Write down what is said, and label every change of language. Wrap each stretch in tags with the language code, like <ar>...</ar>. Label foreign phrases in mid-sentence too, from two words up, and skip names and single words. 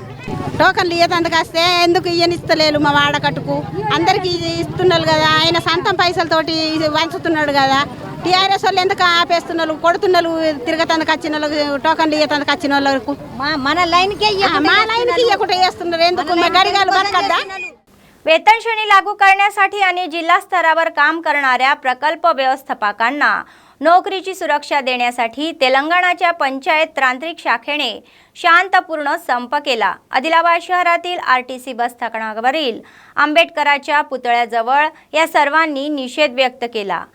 <te>టోకన్లు ఇయ్యేందుకు వస్తే ఎందుకు ఇయ్యనిస్తలేరు? మా వాడకట్టుకు అందరికి ఇస్తున్నారు కదా. ఆయన సొంతం పైసలతోటి వంచుతున్నాడు కదా. టీఆర్ఎస్ వాళ్ళు ఎందుకు ఆపేస్తున్నారు? కొడుతున్నారు. తిరగతందుకు వచ్చిన వాళ్ళకు, టోకన్లు ఇయ్యేందుకు వచ్చిన వాళ్ళకు మన లైన్కి ఇయ్యకుండా చేస్తున్నారు. ఎందుకు? గడిగాలు బతకద్దా?</te> <mr>वेतन श्रेणी लागू करण्यासाठी आणि जिल्हा स्तरावर काम करणाऱ्या प्रकल्प व्यवस्थापकांना नोकरीची सुरक्षा देण्यासाठी तेलंगणाच्या पंचायत तांत्रिक शाखेने शांतपूर्ण संप केला. आदिलाबाद शहरातील RTC बस स्थानकावरील आंबेडकरांच्या पुतळ्याजवळ या सर्वांनी निषेध व्यक्त केला.</mr>